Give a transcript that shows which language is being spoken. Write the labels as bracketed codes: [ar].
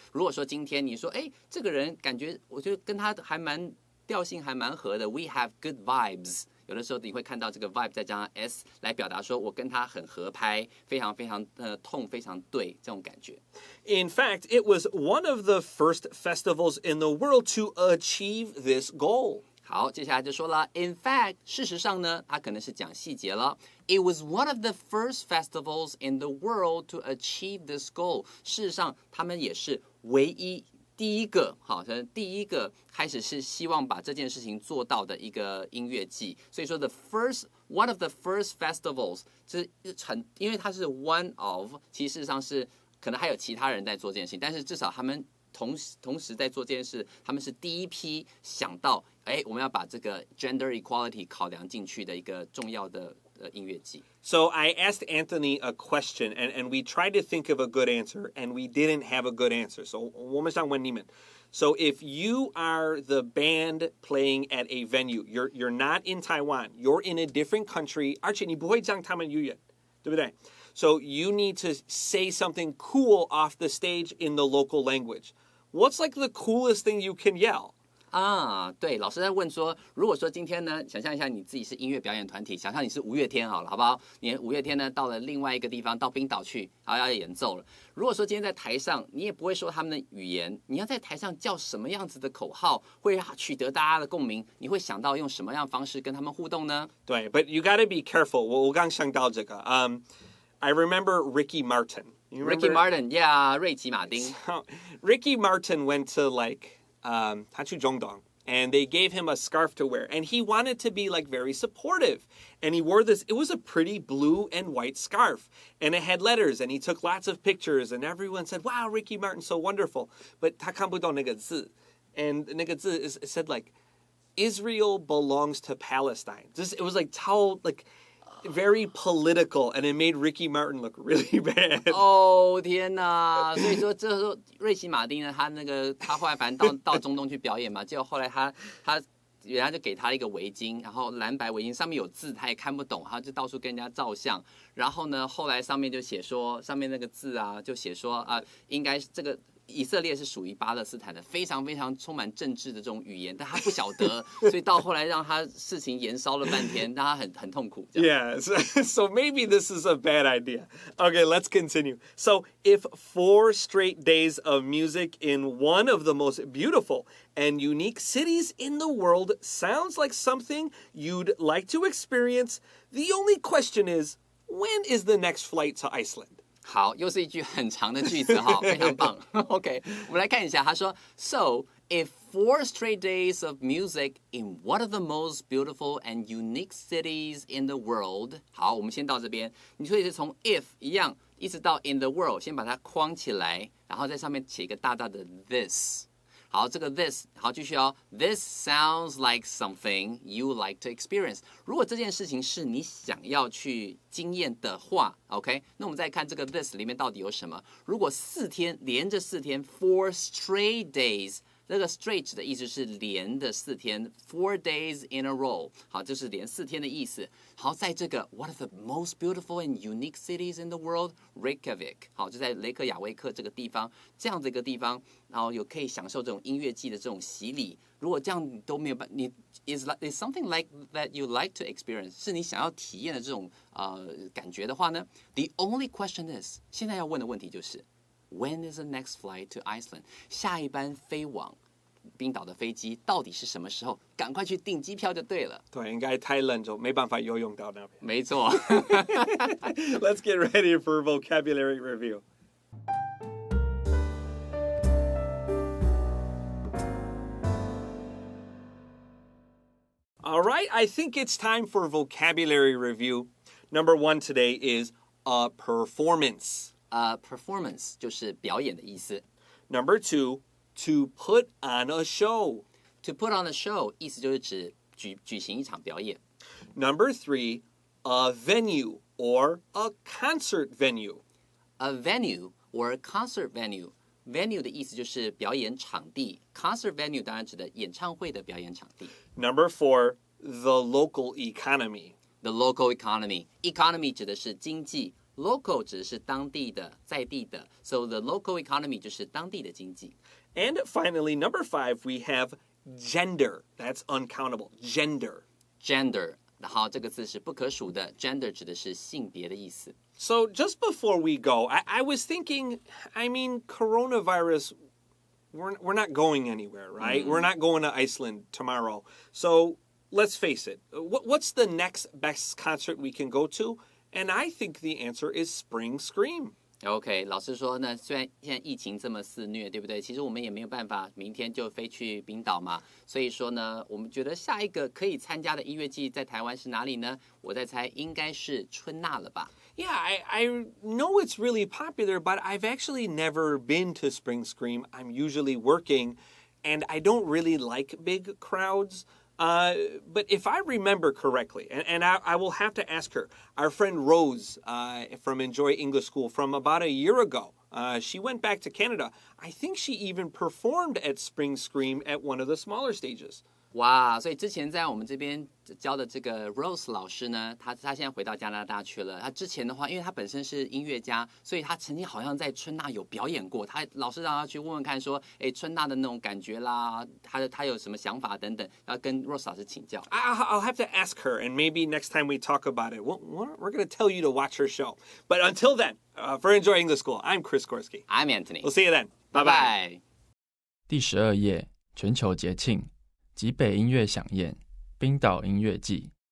[zh] 如果说今天你说，这个人感觉我觉得跟他调性还蛮合的 ， [en] we have good vibes。 [zh] 有的时候你会看到这个 vibe 再加上 s 来表达说我跟他很合拍，非常非常痛，非常对这种感觉。 [en] In fact, it was one of the first festivals in the world to achieve this goal. [zh] 好，接下来就说了 ，in fact， 事实上呢，它可能是讲细节了。 [en] It was one of the first festivals in the world to achieve this goal。 [zh] 事实上，他们也是第一个开始是希望把这件事情做到的一个音乐季。所以说 [en] one of the first festivals， [zh] 因为它是 one of， 其实事实上是可能还有其他人在做这件事情，但是至少他们同时在做这件事，他们是第一批想到，我们要把这个 gender equality 考量进去的一个重要的音乐季。 [en] So I asked Anthony a question, and we tried to think of a good answer, and we didn't have a good answer. [zh] So 我们想问你们。 [en] So if you are the band playing at a venue, you're not in Taiwan, you're in a different country, [zh] 而且你不会讲他们语言，对不对？ [en] So you need to say something cool off the stage in the local language. What's like the coolest thing you can yell? [zh] 对，老师在问说，如果说今天呢，想象一下你自己是音乐表演团体，想象你是五月天好了，好不好？你五月天呢到了另外一个地方，到冰岛去，然后要演奏了。如果说今天在台上，你也不会说他们的语言，你要在台上叫什么样子的口号，会取得大家的共鸣？你会想到用什么样的方式跟他们互动呢？ [en] 对 ，But you gotta be careful. [zh] 我刚想到这个， [en] I remember Ricky Martin. Ricky Martin, yeah, 瑞奇马丁。 So, Ricky Martin went to like [zh] 他去中东 [en] and they gave him a scarf to wear, and he wanted to be like very supportive, and he wore this. It was a pretty blue and white scarf, and it had letters, and he took lots of pictures, and everyone said, "Wow, Ricky Martin, so wonderful." But [zh] 他看不懂那个字 [en] and [zh] 那个字 [en] it said like Israel belongs to Palestine. It was like very political, and it made Ricky Martin look really bad. [zh] 天哪！所以说这时候瑞奇马丁呢，他后来反正到中东去表演嘛，结果后来他人家就给他一个围巾，然后蓝白围巾上面有字，他也看不懂，他就到处跟人家照相。然后呢，后来上面就写说，上面那个字啊，就写说应该这个。以色列是属于巴勒斯坦的，非常非常充满政治的这种语言，但他不晓得，所以到后来让他事情延烧了半天，让他很痛苦。 [en] Yeah, so maybe this is a bad idea. Okay, let's continue. So if 4 straight days of music in one of the most beautiful and unique cities in the world sounds like something you'd like to experience, the only question is, when is the next flight to Iceland? [zh] 好，又是一句很长的句子哈，非常棒。 OK， 我们来看一下，他说 ， [en] So if 4 straight days of music in one of the most beautiful and unique cities in the world， [zh] 好，我们先到这边，你可以是从 if 一样，一直到 in the world， 先把它框起来，然后在上面写一个大大的 this。好，这个 this 好继续哦。 [en] This sounds like something you like to experience。 [zh] 如果这件事情是你想要去经验的话 ，OK， 那我们再看这个 this 里面到底有什么。如果连着4天 ，4 straight days。这个 straight 的意思是连的4天 ， [en] 4 days in a row。 [zh] 好，就是连4天的意思。好，在这个 [en] What are the most beautiful and unique cities in the world? [zh] Reykjavik。好，就在雷克雅未克这个地方，这样的一个地方，然后有可以享受这种音乐季的这种洗礼。如果这样你都没有你 [en] is something like that you like to experience [zh] 是你想要体验的这种感觉的话呢 ？ [en] The only question is [zh] 现在要问的问题就是。 [en] When is the next flight to Iceland? [zh] 下一班飞往冰岛的飞机到底是什么时候？赶快去订机票就对了。对，应该太冷就没办法游泳到那边。没错。 [en] Let's get ready for vocabulary review. All right, I think it's time for vocabulary review. Number 1 today is a performance. [zh] Performance 就是表演的意思。 [en] Number 2, to put on a show. To put on a show [zh] 意思就是指举行一场表演。 [en] Number 3, a venue or a concert venue. A venue or a concert venue. [zh] Venue 的意思就是表演场地 ，concert venue 当然指的演唱会的表演场地。 [en] Number 4, the local economy. The local economy. [zh] Economy 指的是经济。Local 指的是当地的、在地的 ，so the local economy 就是当地的经济。 [en] And finally, number 5, we have gender. That's uncountable. Gender. [zh] 好，这个字是不可数的。 Gender 指的是性别的意思。 [en] So just before we go, I was thinking, I mean, coronavirus, we're not going anywhere, right? We're not going to Iceland tomorrow. So let's face it. What's the next best concert we can go to?And I think the answer is Spring Scream. [zh] OK， 老师说呢，虽然现在疫情这么肆虐，对不对？其实我们也没有办法明天就飞去冰岛嘛。所以说呢，我们觉得下一个可以参加的音乐季在台湾是哪里呢？我在猜应该是春娜了吧。 [en] Yeah, I know it's really popular, but I've actually never been to Spring Scream. I'm usually working, and I don't really like big crowds. But if I remember correctly, and I will have to ask her, our friend Rose from Enjoy English School from about a year ago, she went back to Canada. I think she even performed at Spring Scream at one of the smaller stages. [zh] 哇，所以之前在我们这边教的这个 Rose 老师呢，他现在回到加拿大去了。他之前的话，因为他本身是音乐家，所以他曾经好像在春大有表演过。老师让他去问问看，说，哎，春大的那种感觉啦，他有什么想法等等，要跟 Rose 老师请教。 [en] I'll have to ask her, and maybe next time we talk about it, we're going to tell you to watch her show. But until then, for Enjoy English School, I'm Chris Gorski. I'm Antony. We'll see you then. Bye bye. [zh] 第12页，全球节庆。极北音乐饗宴，冰岛音乐季。